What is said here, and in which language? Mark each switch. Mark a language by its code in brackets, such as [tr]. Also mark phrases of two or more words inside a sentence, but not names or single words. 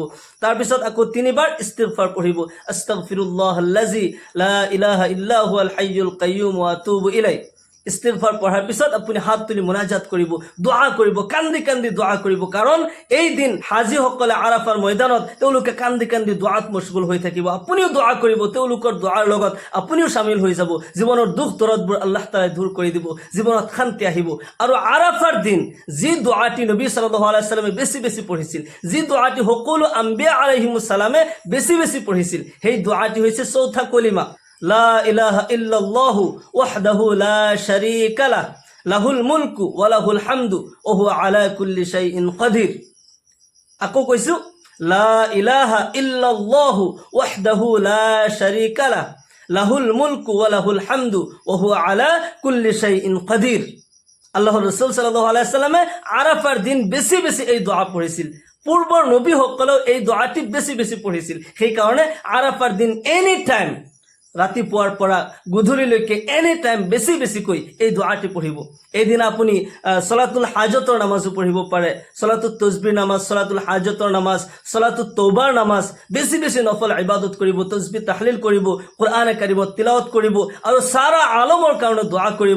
[as] তাৰ পিছত আকৌ 3 বাৰ ইস্তিগফাৰ পঢ়িব [ar] أستغفر الله الذي لا إله إلا هو الحي القيوم وأتوب إليه. [as] ইস্তিগফাৰ পঢ়াৰ পিছত আপুনি হাত তুলি মুনাজাত কৰিব, দোৱা কৰিব, কান্দি কান্দি দোৱা কৰিব। কাৰণ এই দিন হাজীসকলে আৰাফাৰ ময়দানত তেওঁলোকে কান্দি কান্দি দোৱাত মশগুল হৈ থাকিব। আপুনিও দোৱা কৰিব, তেওঁলোকৰ দোৱাৰ লগত আপুনিও শামিল হৈ যাব। জীৱনৰ দুখ দৰদবোৰ [ar] الله تعالى [as] দূৰ কৰি দিব, জীৱনত শান্তি আহিব। আৰু আৰাফাৰ দিন যি দোৱাটি নবী [ar] صلى الله عليه وسلم [as] বেছি বেছি পঢ়িছিল, যি দোৱাটি সকলো আম্বিয়া [ar] عليهم السلام [as] বেছি বেছি পঢ়িছিল, সেই দোৱাটি হৈছে চৌথা কলিমা, [ar] لا إله إلا الله وحده لا شريك له، له الملك وله الحمد وهو على كل شيء قدير. [as] আকৌ কৈছো, [ar] لا إله إلا الله وحده لا شريك له، له الملك وله الحمد وهو على كل شيء قدير. [as] আল্লাহর রাসূল [ar] صلى الله عليه وسلم [as] আরাফার দিন বেছি বেছি এই দোয়া পঢ়িছিল। পূৰ্বৰ নবীসকলেও এই দোৱাটি বেছি বেছি পঢ়িছিল। সেইকাৰণে আৰাফাৰ দিন [en] any time, [as] ৰাতিপুৱাৰ পৰা গধূলিলৈকে [en] any time [as] বেছি বেছিকৈ এই দোৱাটি পঢ়িব। এইদিনা আপুনি [ar] صلاة الحاجة [as] নামাজো পঢ়িব পাৰে, [ar] صلاة التسبيح [as] নামাজ, [ar] صلاة الحاجة [as] নামাজ, [ar] صلاة التوبة [as] নামাজ, বেছি বেছি নফল ইবাদত কৰিব, তসবিহ তাহলিল কৰিব, [ar] القرآن الكريم [as] তিলাৱত কৰিব আৰু সাৰা আলমৰ কাৰণে দোৱা কৰিব।